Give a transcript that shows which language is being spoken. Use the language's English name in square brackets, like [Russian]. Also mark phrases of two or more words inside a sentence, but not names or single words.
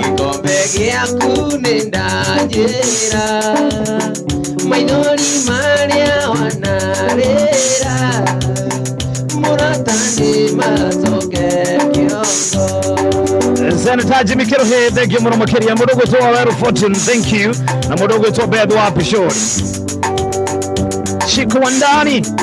[Kikuyu] gĩkombe gĩaku nĩ ndanjĩra. Maithori marĩa wanarĩra, mũrata nĩ macoke kĩongo. Senator Jimmy Kiruhe, [English] thank you [Kikuyu] mũno makĩria. Mũndũ ũgwĩtwo Waweru Fortune, [English] thank you. [Kikuyu] Na mũndũ ũgwĩtwo Beth wa Pishori. Chico wa ndani.